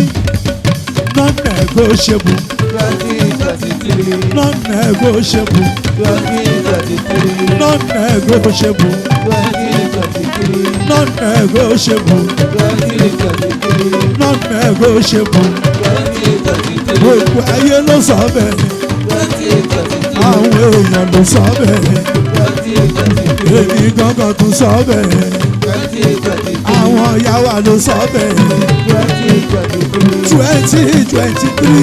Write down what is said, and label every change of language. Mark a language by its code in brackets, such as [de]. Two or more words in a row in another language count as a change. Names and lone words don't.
[en] Non-negotiable. 2023. Non-negotiable. 2023. Non-negotiable. 2023. Non-negotiable. 2023. Non-negotiable. 2023. [yo] Gbogbo ayé ló sọ bẹ́ẹ̀. 2023. Àwọn èèyàn ló sọ bẹ́ẹ̀. 2023. Èmi gangan tún sọ bẹ́ẹ̀. 2023. Àwọn ìyá wa ló sọ bẹ́ẹ̀. 2023. 2023.